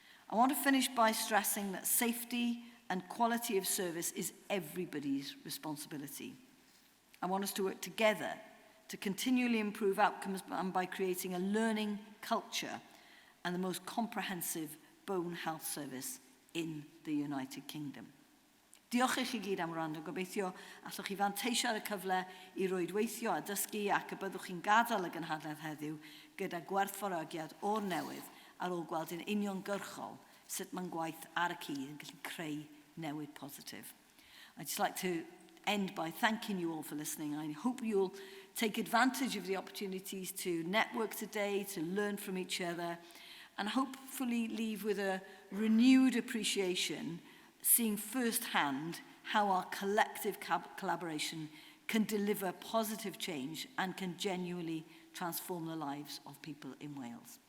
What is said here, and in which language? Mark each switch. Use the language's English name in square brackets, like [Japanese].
[English] I want to finish by stressing that safety and quality of service is everybody's responsibility. I want us to work together to continually improve outcomes and by creating a learning culture and the most comprehensive bone health service in the United Kingdom. [Welsh] Diolch i chi gyd am wrando. Gobeithio allwch chi fanteisio ar y cyfle i rwydweithio a dysgu ac y byddwch chi'n gadael y gynhadledd heddiw gyda gwerthfawrogiad o'r newydd ar ôl gweld yn uniongyrchol sut mae'n gwaith ar y cyd yn gallu creu newid positif. [English] I'd just like to end by thanking you all for listening. I hope you'll take advantage of the opportunities to network today, to learn from each other, and hopefully leave with a renewed appreciation, seeing firsthand how our collective collaboration can deliver positive change and can genuinely transform the lives of people in Wales.